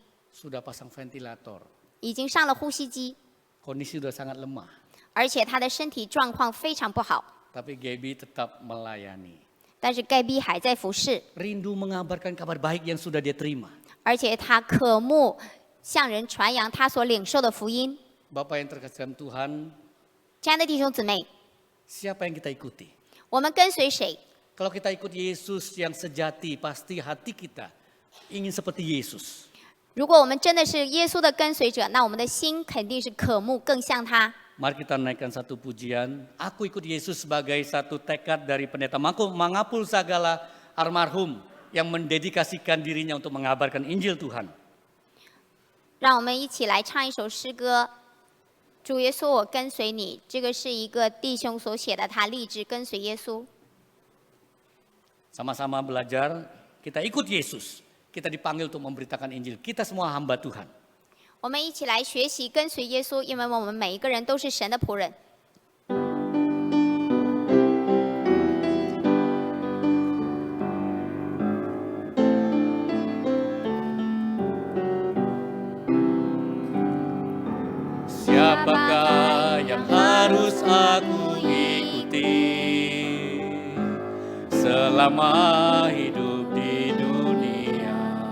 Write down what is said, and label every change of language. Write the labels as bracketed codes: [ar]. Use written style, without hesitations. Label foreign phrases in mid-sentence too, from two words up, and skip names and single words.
[id] Sudah pasang ventilator. [zh] 已经上了呼吸机， [id] Kondisi sudah sangat lemah. [zh] 而且他的身体状况非常不好， [id] Tapi Gaby tetap melayani. [zh] 但是盖比还在服侍， [id] Rindu mengabarkan kabar baik yang sudah dia terima. [zh] 而且他渴慕向人传扬他所领受的福音。 [id] Bapak yang terkasih dalam Tuhan, [zh] 亲爱的弟兄姊妹， [id] siapa yang kita ikuti? [zh] 我们跟随谁？ [id] Kalau kita ikut Yesus yang sejati, pasti hati kita ingin seperti Yesus. [zh] 如果我们真的是耶稣的跟随者，那我们的心肯定是渴慕更像他。 [id] Mari kita naikkan satu pujian. Aku ikut Yesus sebagai satu tekad dari pendeta Mangapul Sagala almarhum yang mendedikasikan dirinya untuk mengabarkan Injil Tuhan. [zh] 让我们一起来唱一首诗歌。主耶稣，我跟随你。这个是一个弟兄所写的，他立志跟随耶稣。 [id] Sama-sama belajar, kita ikut Yesus. Kita dipanggil untuk memberitakan Injil. Kita semua hamba Tuhan. [zh] 我们一起来学习跟随耶稣，因为我们每一个人都是神的仆人。 [id] Siapakah yang harus aku ikuti selama hidup di dunia?